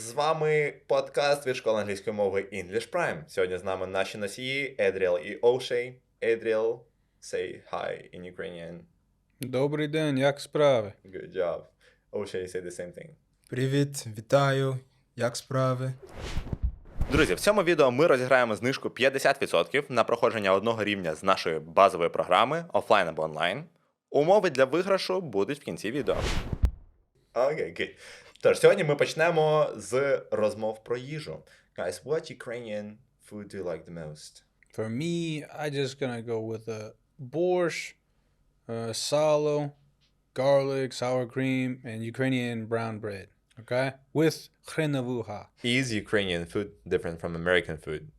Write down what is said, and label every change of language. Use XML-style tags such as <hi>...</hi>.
<uk>З вами подкаст від школи англійської мови English Prime. Сьогодні з нами наші носії Едріел і Оушей.</uk> <en>Едріел, say hi in Ukrainian.</en> <uk>Добрий день, як справи?</uk> <en>Good job. Oshey, say the same thing.</en> <uk>Привіт, вітаю. Як справи? Друзі, в цьому відео ми розіграємо знижку 50% на проходження одного рівня з нашої базової програми, офлайн або онлайн. Умови для виграшу будуть в кінці відео. Окей,</uk> <en>good.</en> <uk>Тож, сьогодні ми почнемо з розмов про їжу.</uk> <en>Guys, what Ukrainian food do you like the most? For me, I just gonna go with a borscht, salo, garlic, sour cream, and Ukrainian brown bread. Okay? With хреновуха. Is Ukrainian food different from American food?</en>